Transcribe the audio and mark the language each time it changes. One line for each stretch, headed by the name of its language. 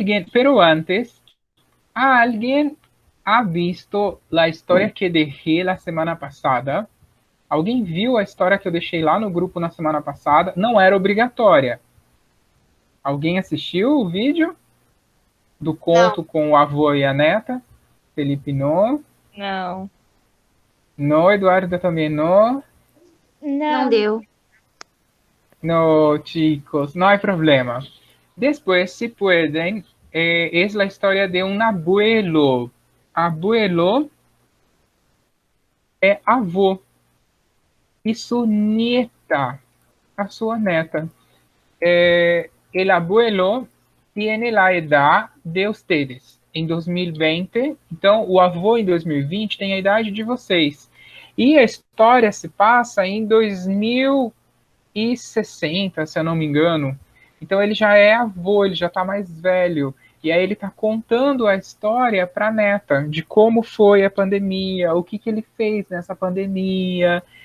Spanish: Pero antes, ¿alguien ha visto la historia que dejé la semana passada?
Portuguese: Alguém viu a história que eu deixei lá no grupo na semana passada? Não era obrigatória. Alguém assistiu o vídeo do conto Não. com o avô e a neta? Felipe não. Não.
Spanish: No,
Portuguese: Eduardo também não. Não deu.
Spanish: No, chicos, no hay problema. Después, si pueden, es la historia de un abuelo.
Portuguese: Abuelo é avô. E sua nieta, a sua neta.
Spanish: El abuelo tiene la edad de ustedes em 2020.
Portuguese: Então, o avô em 2020 tem a idade de vocês. E a história se passa em 2060, se eu não me engano. Então ele já é avô, ele já está mais velho. E aí ele está contando a história para a neta, de como foi a pandemia, o que ele fez nessa pandemia.